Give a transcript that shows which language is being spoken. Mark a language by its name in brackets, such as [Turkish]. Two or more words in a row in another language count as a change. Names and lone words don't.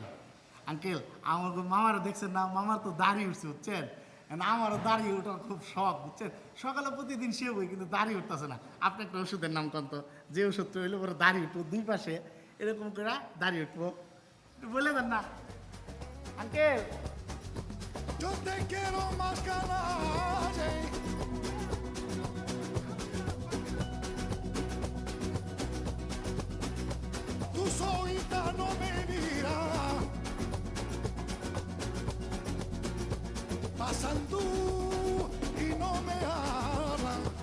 [Bangla] আঙ্কেল আমার মামারও দেখছেন না, মামার তো দাড়ি উঠছে বুঝছেন। আমারও দাড়ি ওঠার খুব শখ বুঝছেন। সকালে প্রতিদিন সে বই কিন্তু দাড়ি উঠতেছে না। আপনি একটা ওষুধের নাম কন্ত, যে ওষুধটা হইলে পরে দাড়ি উঠবো, দুই পাশে এরকম করে দাড়ি উঠবো, একটু বলে দেন না আঙ্কেল। [Spanish] Yo te quiero más calle. Tu solita no me mira. Pasan tú y no me hablan.